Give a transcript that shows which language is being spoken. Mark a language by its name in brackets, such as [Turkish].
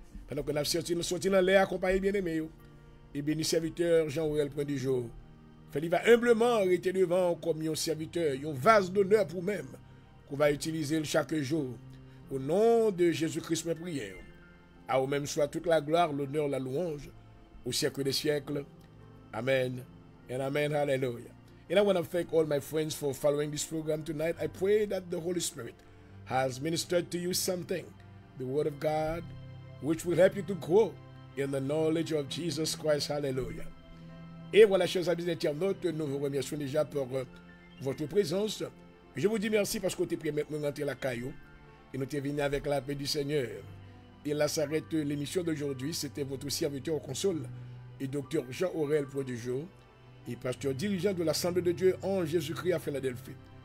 [French] Pendant que nous sommes sortis dans l'air, accompagnés bien-aimés, et béni serviteur Jean-Aurel Point du jour. Fait, il va humblement arrêter devant comme un serviteur, un vase d'honneur pour même, qu'on va utiliser chaque jour. Au nom de Jésus-Christ, mes prières. À vous-même soit toute la gloire, l'honneur, la louange, au siècle des siècles. [English] Amen. And amen. Hallelujah. And I want to thank all my friends for following this program tonight. I pray that the Holy Spirit has ministered to you something the Word of God, which will help you to grow in the knowledge of Jesus Christ. Hallelujah. [French] Et voilà, chers amis internautes, nous vous remercions déjà pour votre présence. Je vous dis merci parce que vous avez permis de rentrer la caillou et nous sommes venus avec la paix du Seigneur. Et là s'arrête l'émission d'aujourd'hui. C'était votre serviteur aux consoles et docteur Jean-Aurel Produjo et pasteur dirigeant de l'Assemblée de Dieu en Jésus-Christ à Philadelphie.